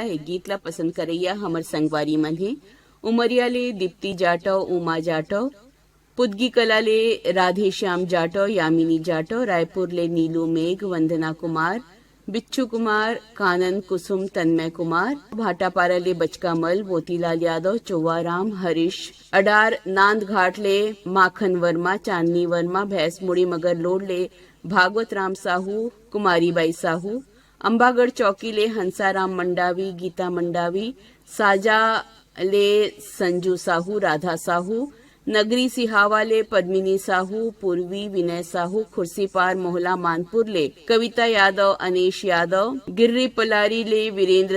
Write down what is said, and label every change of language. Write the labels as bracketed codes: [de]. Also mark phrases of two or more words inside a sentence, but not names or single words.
[hne] एक गीतला पसंद करैया हमर संगवारी मन है उमरिया ले दीप्ति जाटव, उमा जाटव, पुदगी कला ले राधे श्याम जाटव, यामिनी जाटव, रायपुर ले नीलू मेघ, वंदना कुमार, बिच्छू कुमार, कानन कुसुम, तन्मय कुमार, भाटापारा ले बचका मल, मोतीलाल यादव, चौवाराम, हरीश अडार, नांद घाट ले माखन वर्मा, चांदनी वर्मा, भैंस मुड़ी मगर लोड ले भागवत राम साहू, कुमारी बाई साहू, अंबागढ़ चौकी ले हंसाराम मंडावी, गीता मंडावी, साजा ले संजू साहू, राधा साहू, नगरी सिहावा ले पद्मिनी साहू, पूर्वी विनय साहू, खुर्सी पार मोहला मानपुर ले कविता यादव, अनेश यादव, गिर्री पलारी ले वीरेंद्र